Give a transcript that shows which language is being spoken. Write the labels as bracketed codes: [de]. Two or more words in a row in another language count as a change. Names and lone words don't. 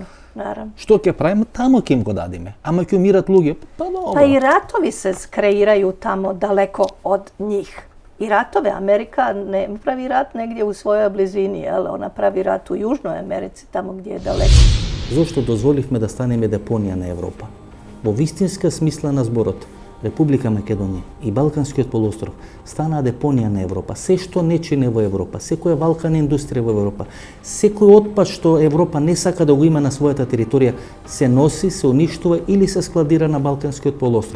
[mk] Што ќе правиме, тамо ким го дадиме. Ама ќе умират луѓе, па добро. [bs] Pa i ratovi se kreiraju tamo daleko od njih. I ratove, Amerika ne pravi rat negdje u svojoj blizini, ona pravi rat u Južnoj Americi, tamo gdje je daleko. [mk] Зошто дозволивме да станеме депонија на Европа? Во вистинска смисла на зборот, Република Македонија и Балканскиот полуостров станаа депонија на Европа. Се што не чини во Европа, секоја валкана индустрија во Европа, секој отпад што Европа не сака да го има на својата територија, се носи, се уништува или се складира на Балканскиот полуостров.